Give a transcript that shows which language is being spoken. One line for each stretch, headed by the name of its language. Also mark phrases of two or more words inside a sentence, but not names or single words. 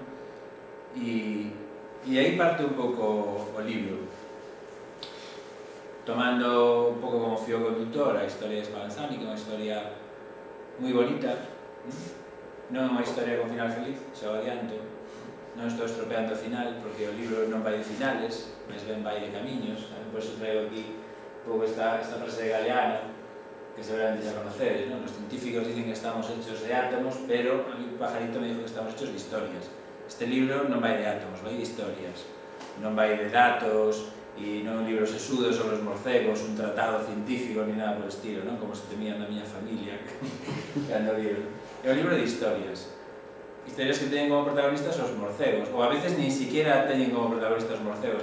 Galician: E aí parte un pouco o libro, tomando un pouco como fío conductor a historia de Spallanzani, que é unha historia moi bonita, non é unha historia con final feliz, xa o adianto, non estou estropeando o final, porque o libro non vai de finales, mas ben vai de camiños. Por iso traigo aquí un pouco esta frase de Galeano, que seguramente xa conocedes, non?
Spanish: Os científicos dicen que estamos hechos de átomos, pero a mí un pajarito me dijo que estamos hechos de historias.
Galician: Este libro non vai de átomos, vai de historias, non vai de datos, e non un libro sesudo sobre os morcegos, un tratado científico, ni nada por estilo, non? Como se temían na miña familia cando vieron. É un libro de historias. Historias que teñen como protagonistas os morcegos, ou a veces nin siquiera teñen como protagonistas os morcegos.